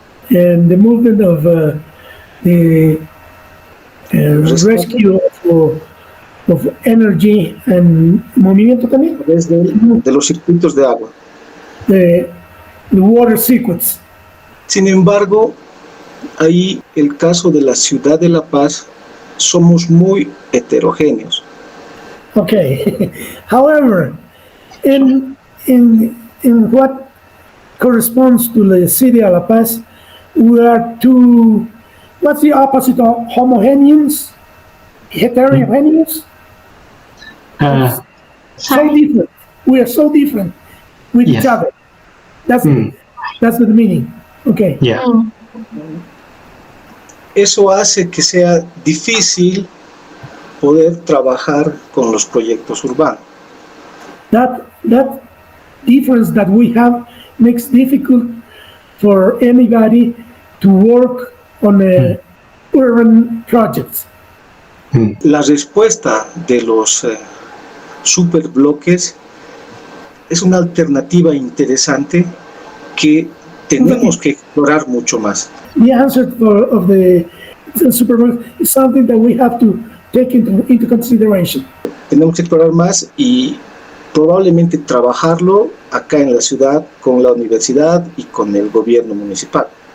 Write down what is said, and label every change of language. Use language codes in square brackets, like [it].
[en] and the movement of the rescue of energy and movimiento también. [es] A través de los circuitos de agua. [en] The water sequence. [es] Sin embargo, ahí el caso de la ciudad de La Paz, somos muy heterogéneos. [en] Okay. However, in what corresponds to the city of La Paz, we are too, what's the opposite of homogeneous? heterogeneous. So Sorry. different. We are so different with Yes. each other. That's the meaning. Okay. Yeah. [es] Eso hace que sea difícil poder trabajar con los proyectos urbanos. [en] That difference that we have makes difficult for anybody to work on urban projects. [es] La respuesta de los superbloques es una alternativa interesante que tenemos que explorar mucho más. [en] The answer of the superblock is something that we have to take into consideration. [es] Tenemos que explorar más y probablemente trabajarlo acá en la ciudad con la universidad y con el gobierno municipal.